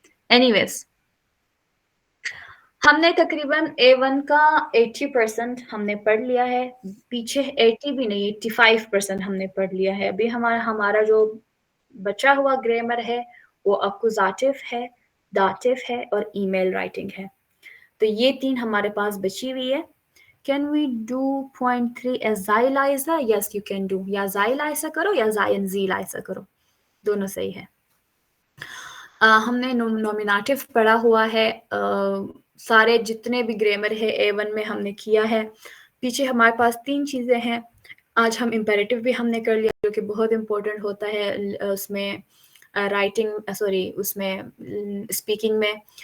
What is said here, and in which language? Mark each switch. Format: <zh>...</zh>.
<hi>Anyways, हमने तकरीबन A1 का 80% हमने पढ़ लिया है. पीछे 80 भी नहीं, 85% हमने पढ़ लिया है. अभी हमारा जो बचा हुआ ग्रामर है वो अकुजाटिव है, दाटिव है और ईमेल राइटिंग है. तो ये 3 हमारे पास बची हुई है.</hi> <en>Can we do point 3 as Zai Liza? Yes, you can do.</en> <hi>या Zai Liza करो या Zion Z Liza करो, दोनों सही है. हमने नॉमिनेटिव पढ़ा हुआ है. सारे जितने भी ग्रामर है A1 में हमने किया है. पीछे हमारे पास 3 चीज़ें हैं. आज हम इम्पेरेटिव भी हमने कर लिया जो कि बहुत इम्पोर्टेंट होता है उसमें राइटिंग उसमें स्पीकिंग में.</hi>